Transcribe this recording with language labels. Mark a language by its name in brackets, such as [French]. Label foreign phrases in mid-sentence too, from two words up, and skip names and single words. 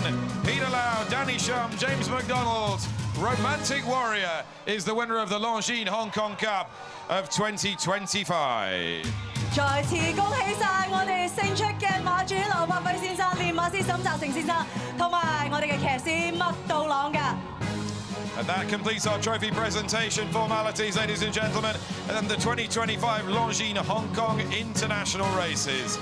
[English] Peter Lau, Danny Shum, James McDonald, Romantic Warrior is the winner of the Longines Hong Kong Cup of 2025. [Cantonese] 再次恭喜晒我哋勝出嘅馬主劉柏輝先生、練馬師沈澤成先生，同埋我哋嘅騎師麥道朗㗎。 [English] And that completes our trophy presentation formalities, ladies and gentlemen, and the 2025 Longines Hong Kong International Races.